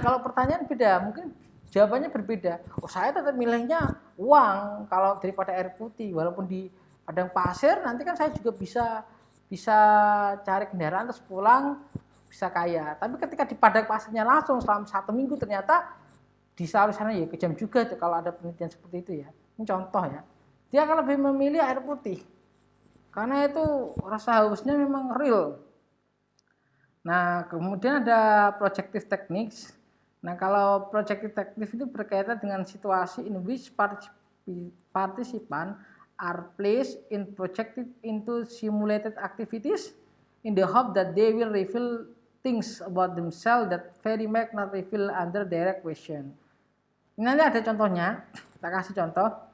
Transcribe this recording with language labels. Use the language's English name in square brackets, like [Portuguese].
[Indonesian] Kalau pertanyaan beda, mungkin jawabannya berbeda. Oh, saya tetap milihnya uang kalau daripada air putih, walaupun di padang pasir nanti kan saya juga bisa cari kendaraan terus pulang bisa kaya. Tapi ketika di padang pasirnya langsung selama 1 minggu ternyata di sana ya kejam juga tuh kalau ada penelitian seperti itu ya. Ini contoh ya. Dia akan lebih memilih air putih karena itu rasa hausnya memang real. Nah, kemudian ada projective techniques. Nah, kalau projective techniques itu berkaitan dengan situasi [English] in which participant are placed in projected into simulated activities in the hope that they will reveal things about themselves that very much not revealed under direct question. [Indonesian] Ini ada contohnya, kita kasih contoh.